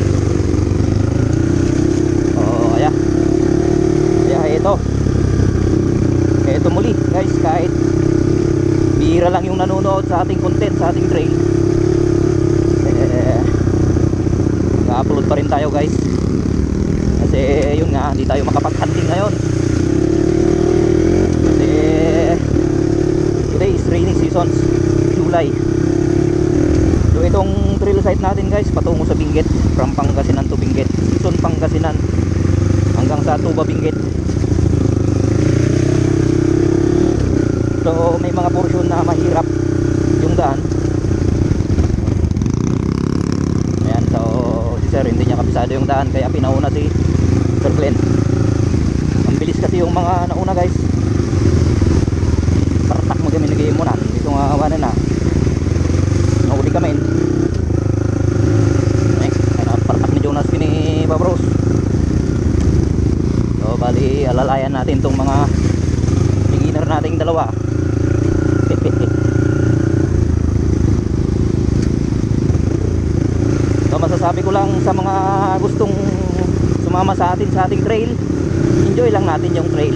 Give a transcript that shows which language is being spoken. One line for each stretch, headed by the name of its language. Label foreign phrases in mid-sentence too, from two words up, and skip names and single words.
Filipino: So kaya ito muli guys, kahit bihira lang yung nanonood sa ating content sa ating trail, naka-upload pa rin tayo guys, kasi yun nga, hindi tayo makapag-hunting ngayon.
English: Today is rainy seasons, July.
Filipino: So itong trail site natin guys, patungo sa Benguet,
English: from Pangasinan to Benguet,
Filipino: Season Pangasinan hanggang sa Tuba Benguet. So may mga portion na mahirap yung daan. Ayan, so si sir hindi niya kabisado yung daan, kaya pinauna si Sir Glenn. Ang bilis kasi yung mga nauna guys.
Iloko: Kami nagayim muna dito nga awanan na nahuli kami partak ni Jonas kini Babros.
Filipino: So bali alalayan natin tong mga beginner nating dalawa. So masasabi ko lang sa mga gustong sumama sa ating trail, enjoy lang natin yung trail.